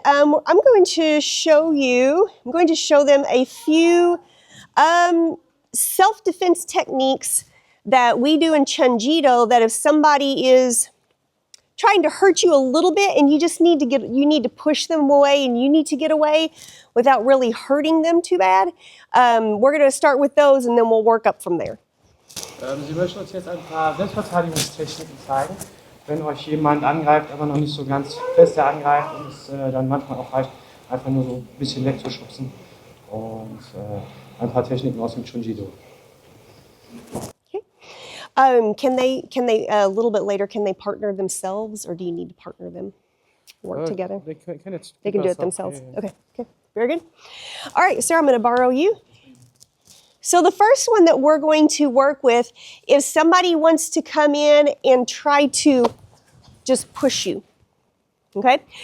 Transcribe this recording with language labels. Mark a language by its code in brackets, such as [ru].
[en] I'm going to show them a few self-defense techniques that we do in ChunJido that if somebody is trying to hurt you a little bit and you need to push them away and you need to get away without really hurting them too bad, we're gonna start with those and then we'll work up from there. [de] Sie möchten uns jetzt ein paar Selbstverteidigungstechniken zeigen. Wenn euch jemand angreift, aber noch nicht so ganz fest angreift und es dann manchmal auch reicht, einfach nur so ein bisschen wegzuschubsen. Und ein paar Techniken aus dem ChunJido. Okay. [en] Can they a little bit later, can they partner themselves or do you need to partner them? Work together? They can do it themselves. Yeah. Okay, very good. All right, Sarah, I'm going to borrow you. So the first one that we're going to work with, if somebody wants to come in and try to just push you, okay?